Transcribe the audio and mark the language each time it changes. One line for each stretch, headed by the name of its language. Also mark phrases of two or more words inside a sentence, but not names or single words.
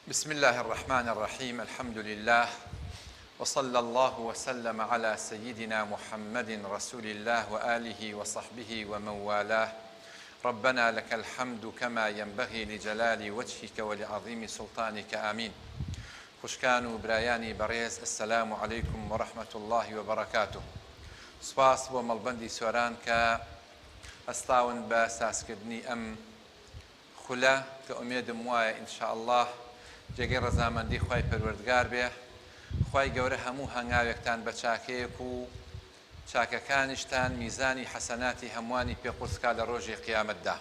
Arabic: بسم الله الرحمن الرحيم. الحمد لله وصلى الله وسلم على سيدنا محمد رسول الله وآله وصحبه ومن والاه. ربنا لك الحمد كما ينبغي لجلال وجهك ولعظيم سلطانك. آمين.
Central Kurdish: خوشکان و برایانی بەڕێز،
Arabic: السلام عليكم ورحمة الله وبركاته.
Central Kurdish: سپاس بۆ مەڵبەندی سوێران کە هەستاون بە سازکردنی ئەم خولە کە ئومێدم وایە
Arabic: ئینشاء الله
Central Kurdish: جێگەی ڕەزامەندی خوای پەروەردگار بێ، خوای گەورە هەموو هەنگاوێکتان بە چاکەیەک و چاکەکانیشتان میزانی حەسەناتی هەمووانی پێقورسکا لە ڕۆژی قیامەتدا.